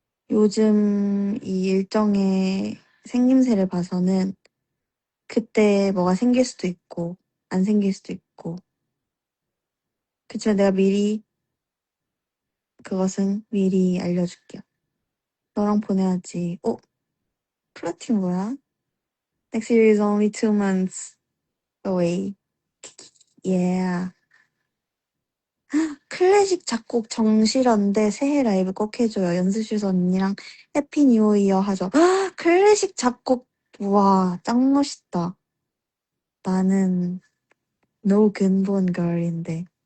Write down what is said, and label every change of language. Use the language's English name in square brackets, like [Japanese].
[Korean] 요즘 이 일정의 생김새를 봐서는 그때 뭐가 생길 수도 있고, 안 생길 수도 있고. 그치만 내가 그것은 미리 알려줄게요. 너랑 보내야지. 플러팅 뭐야? [English] Next year is only 2 months away. Yeah. [Korean] 클래식 작곡 정실한데 새해 라이브 꼭 해줘요. 연습실에서 언니랑 해피 뉴 이어 하죠. 클래식 작곡, 와, 짱 멋있다. 나는 no 근본 걸인데.